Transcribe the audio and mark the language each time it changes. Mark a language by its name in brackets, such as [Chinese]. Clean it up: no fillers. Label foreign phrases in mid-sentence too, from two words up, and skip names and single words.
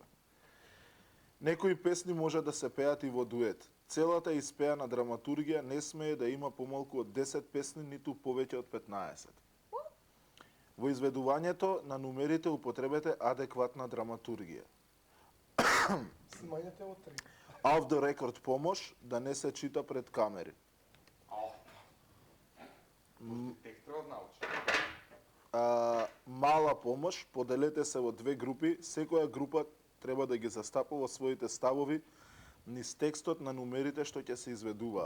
[Macedonian] Некои песни може да се пеат и во дует. Целата испеана драматургија не смее да има помалку од 10 песни, ниту повеќе од 15. Во изведувањето на нумерите употребете адекватна драматургија. Снимањето е од 3. [English] Off the record [Macedonian] помош да не се чита пред камери. Текст треба да научи. Мала помош, поделете се во две групи, секоја група треба да ги застапува своите ставови низ текстот на нумерите што ќе се изведуваат.